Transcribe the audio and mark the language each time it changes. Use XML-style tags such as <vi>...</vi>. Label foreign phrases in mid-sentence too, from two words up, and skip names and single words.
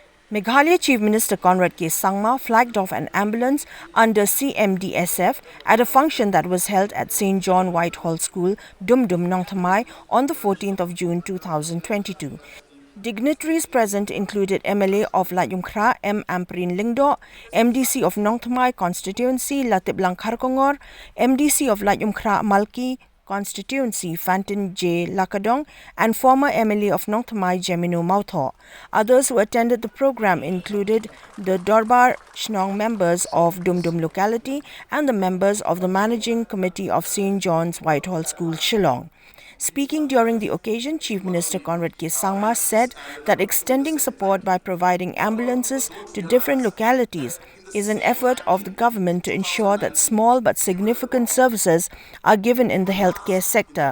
<en>Meghalaya Chief Minister Conrad K Sangma flagged off an ambulance under CMDSF at a function that was held at St. John Whitehall School, Dum Dum, Nongthymmai on the 14th of June 2022. Dignitaries present included MLA of Laitumkhrah, Ampareen Lyngdoh, MDC of Nongthymmai constituency, Latiplang Kharkongor, MDC of Laitumkhrah-Malki constituency, Fantin Joseph Lakadong, and former MLA of Nongthymmai, Jemino Mawthoh. Others who attended the program included the Dorbar Shillong members of Dum Dum locality and the members of the Managing Committee of St. John's Whitehall School, Shillong. Speaking during the occasion, Chief Minister Conrad K Sangma said that extending support by providing ambulances to different localities is an effort of the government to ensure that small but significant services are given in the healthcare sector.</en>